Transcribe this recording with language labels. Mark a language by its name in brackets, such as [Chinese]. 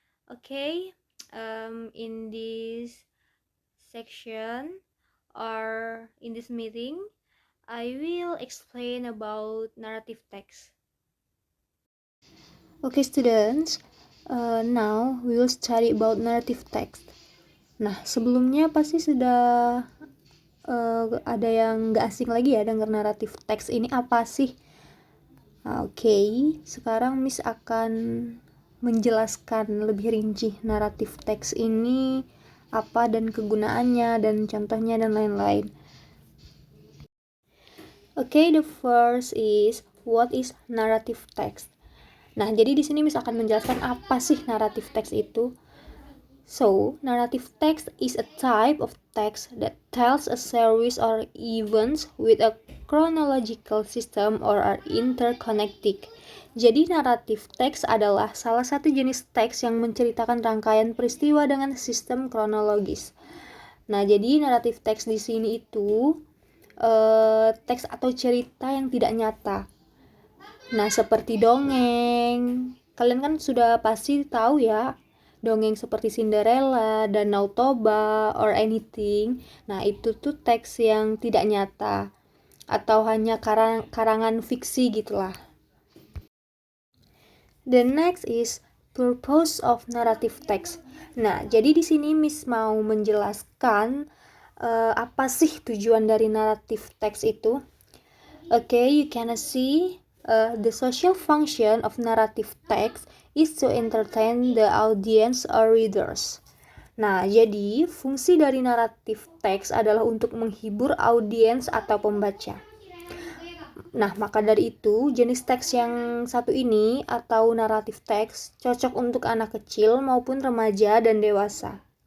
[English] Okay, in this section or in this meeting, I will explain about narrative text. Okay, students, now we will study about narrative text. [Indonesian] Nah, sebelumnya pasti sudah ada yang gak asing lagi ya denger narrative text ini apa sih? Oke, sekarang Miss akan menjelaskan lebih rinci narrative text ini apa dan kegunaannya dan contohnya dan lain-lain. [English] Okay, the first is what is narrative text. [Indonesian] Nah, jadi di sini Miss akan menjelaskan apa sih narrative text itu. [English] So, narrative text is a type of text that tells a series or events with a chronological system or are interconnected. [Indonesian] Jadi, narrative text adalah salah satu jenis teks yang menceritakan rangkaian peristiwa dengan sistem kronologis. Nah, jadi narrative text di sini itu teks atau cerita yang tidak nyata. Nah, seperti dongeng. Kalian kan sudah pasti tahu ya, dongeng seperti Cinderella, Danau Toba, [English] or anything. [Indonesian] Nah, itu tuh teks yang tidak nyata atau hanya karangan fiksi gitulah. [English] The next is purpose of narrative text. [Indonesian] Nah, jadi di sini Miss mau menjelaskan apa sih tujuan dari narrative text itu. [English] Okay, you can see the social function of narrative text is to entertain the audience or readers. [Indonesian] Nah, jadi fungsi dari naratif teks adalah untuk menghibur audiens atau pembaca. Nah, maka dari itu, jenis teks yang satu ini atau naratif teks cocok untuk anak kecil maupun remaja dan dewasa.